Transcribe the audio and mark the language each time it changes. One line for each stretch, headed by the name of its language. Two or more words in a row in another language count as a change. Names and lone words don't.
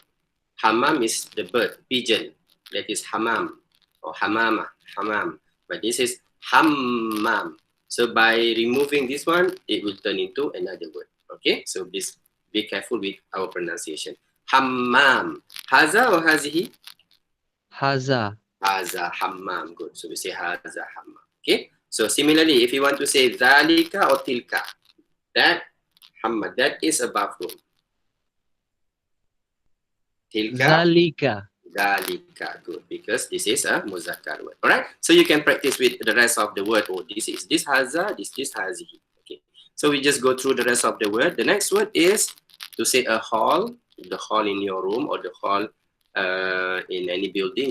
English: Hammam is the bird, pigeon. That is hammam or hamama, hammam. But this is hammam. So by removing this one, it will turn into another word. Okay, so please be careful with our pronunciation. Hammam. Haza or hazihi? Haza.
Arabic: هذا حمام.
English: Good. So we say
Arabic: هذا حمام.
English: Okay. So similarly, if you want to say dhalika or tilka, that hammam, that is a bathroom. Tilka. Zalika. Dalika, good, because this is a muzakkar word. All right, so you can practice with the rest of the word. Oh, this is this haza, this hazihi. Okay, so we just go through the rest of the word. The next word is to say a hall, the hall in your room or the hall in any building.